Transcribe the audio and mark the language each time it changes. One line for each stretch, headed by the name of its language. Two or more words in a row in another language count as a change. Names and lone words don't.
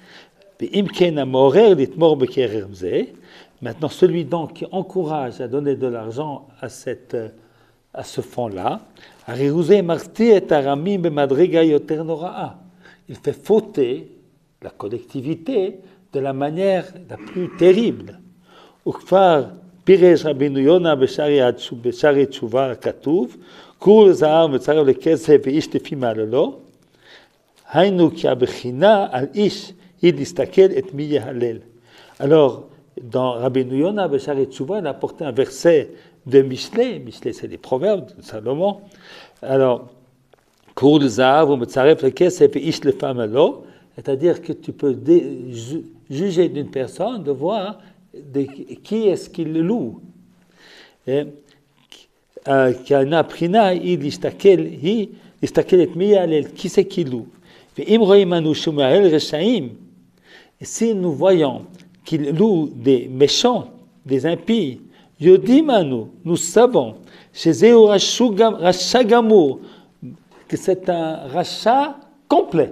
French: Maintenant, celui donc qui encourage à donner de l'argent à ce fonds-là, il fait fauter la collectivité de la manière la plus terrible.
Hebrew: פירש רבינו יונה בשערי תשובה כתוב, כור זהב מצרף לכסף ואיש לפי מעללו, היינו כי הבחינה על איש היא להסתכל את מי יהלל.
French: Alors, dans Rabbeinu Yona בשערי תשובה, il a apporté un verset de Michelet c'est les proverbes de Salomon. Alors,
Hebrew: כור זהב ומצרף לכסף ואיש לפי מעללו,
French: c'est-à-dire que tu peux juger d'une personne, de voir qui est-ce qui le loue. Qui c'est qui loue. Et si nous voyons qu'il loue des méchants, des impies, nous savons que c'est un rachat complet.